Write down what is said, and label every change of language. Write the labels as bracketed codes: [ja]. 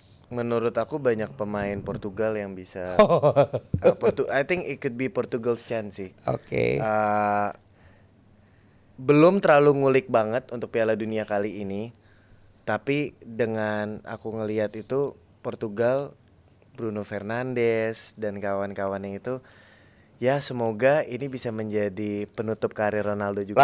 [id] Menurut aku banyak pemain Portugal yang bisa. [en] I think it could be Portugal's chance sih. Oke. [id] Belum terlalu ngulik banget untuk Piala Dunia kali ini, tapi dengan aku ngelihat itu Portugal, Bruno Fernandes dan kawan-kawannya itu, ya semoga ini bisa menjadi penutup karir Ronaldo juga.